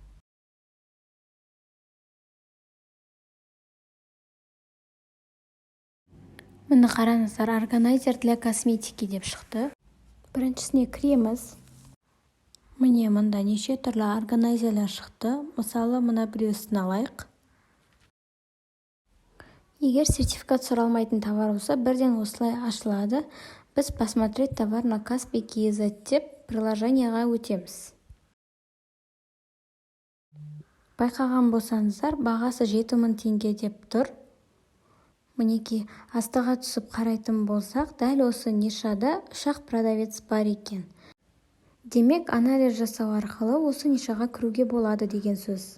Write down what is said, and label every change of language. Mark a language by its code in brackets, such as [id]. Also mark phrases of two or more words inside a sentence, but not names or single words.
[kk] Міне қараңыздар, [ru] органайзер для косметики [kk] деп шықты. Біріншісіне кіреміз. Міне мұнда неше түрлі органайзерлер шықты. Мысалы, мұна біреусін алайық. Егер сертификат сұралмайтын товар болса, бірден осылай ашылады. Біз [ru] посмотреть товар на Kaspi.kz [kk] деп приложенияға өтеміз. Байқаған болсаңыздар, бағасы 7000 теңге деп тұр. Мінеки, астыға түсіп қарайтын болсақ, дәл осы нишада үш-ақ продавец бар екен. Демек, анализ жасау арқылы осы нишаға кіруге болады деген сөз.